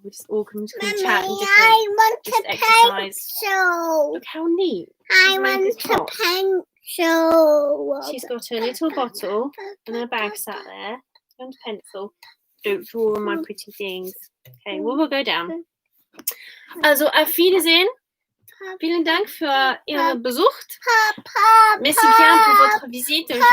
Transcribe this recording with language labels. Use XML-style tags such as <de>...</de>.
<en>We just all come chat and just exercise. Pencil. Look how neat. I want a pencil. She's got a little bottle and her bag sat there and a pencil. Don't draw on my pretty things. Okay, well, we'll go down.</en> <de>Also, auf Wiedersehen. Vielen Dank für Ihren Besuch.</de> <fr>Merci bien pour votre visite.</fr>